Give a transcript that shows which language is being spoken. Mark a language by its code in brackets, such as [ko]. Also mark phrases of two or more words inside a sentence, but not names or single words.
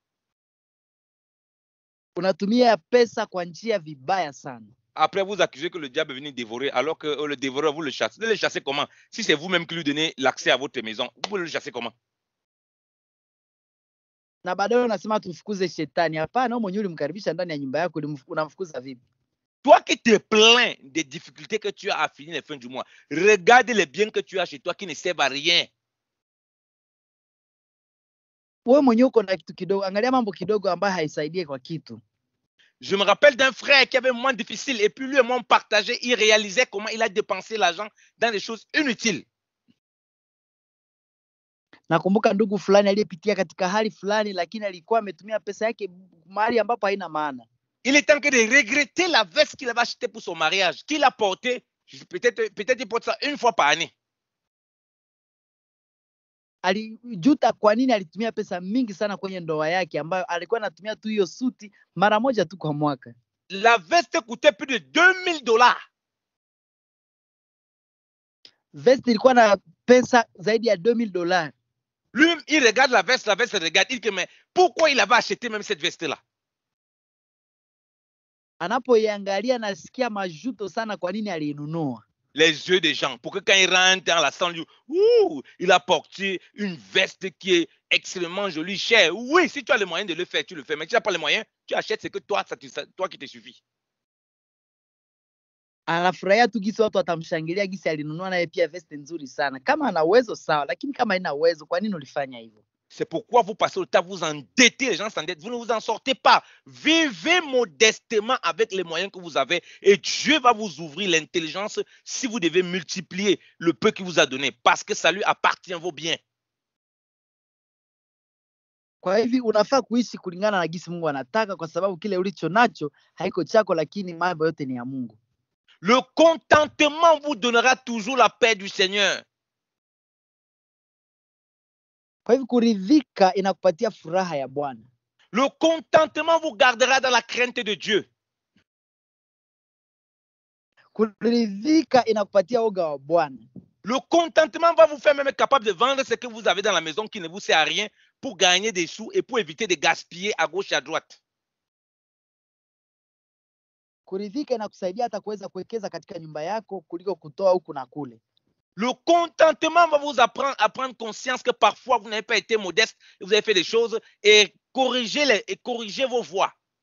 [sw] unatumia pesa kwa njia vibaya sana. [fr] Après, vous accusez que le diable est venu dévorer, alors que le dévoreur, vous le chassez. Vous le chassez comment? Si c'est vous-même qui lui donnez l'accès à votre maison, vous le chassez comment? [sw] Na baadaye unasema tufukuze shetani. Hapana, wewe mwenyewe ulimkaribisha ndani ya nyumba yako, unamfukuza vipi? [fr] Toi qui te plains des difficultés que tu as à finir les fins du mois, regarde les biens que tu as chez toi qui ne servent à rien. [sw] Wewe mwenyewe uko na kitu kidogo, angalia mambo kidogo ambayo haisaidie kwa kitu. [fr] Je me rappelle d'un frère qui avait un moment difficile et puis lui et moi on partageait, il réalisait comment il a dépensé l'argent dans des choses inutiles. [sw] Nakumbuka ndugu fulani aliyepitia katika hali fulani, lakini alikuwa ametumia pesa yake mahali ambapo haina maana. [fr] Il est en train de regretter la veste qu'il avait achetée pour son mariage, qu'il a portée, peut-être il porte ça une fois par année. [sw] Alijuta kwa nini alitumia pesa mingi sana kwenye ndoa yake ambayo alikuwa anatumia tu hiyo suti mara moja tu kwa mwaka. [fr] La veste coûtait plus de $2000. [sw] Veste ilikuwa na pesa zaidi ya $2000. [fr] Lui, il regarde la veste regarde. Il dit, mais pourquoi il avait acheté même cette veste-là? [sw] Anapoiangalia nasikia majuto sana kwa nini aliinunua. [fr] Les yeux des gens, pour que quand il rentre dans la salle, il a porté une veste qui est extrêmement jolie, chère. Oui, si tu as les moyens de le faire, tu le fais. Mais si tu n'as pas les moyens, tu achètes ce que toi qui te suffit. [sw] Anafurahia tu gisi watu watamshangilia gisi alinunua naye pia veste nzuri sana. Kama ana uwezo sawa, lakini kama haina uwezo, kwa nini ulifanya hivyo? [fr] C'est pourquoi vous passez le temps, vous endettez, les gens s'endettent, vous ne vous en sortez pas. Vivez modestement avec les moyens que vous avez et Dieu va vous ouvrir l'intelligence si vous devez multiplier le peu qu'il vous a donné parce que ça lui appartient vos biens. [sw] Kwa hivi unafaa kuishi kulingana na gisi Mungu anataka, kwa sababu kile ulicho nacho haiko chako, lakini mambo yote ni ya Mungu. [fr] Le contentement vous donnera toujours la paix du Seigneur. [sw] Kwa hivyo kuridhika inakupatia furaha ya Bwana. [fr] Le contentement vous gardera dans la crainte de Dieu. [sw] Kuridhika inakupatia oga wa Bwana. [fr] Le contentement va vous faire même capable de vendre ce que vous avez dans la maison qui ne vous sert à rien pour gagner des sous et pour éviter de gaspiller à gauche et à droite. [sw] Kuridhika inakusaidia hata kuweza kuwekeza katika nyumba yako kuliko kutoa huku na kule. [fr] Le contentement va vous apprendre à prendre conscience que parfois vous n'avez pas été modeste, vous avez fait des choses et corriger vos voies.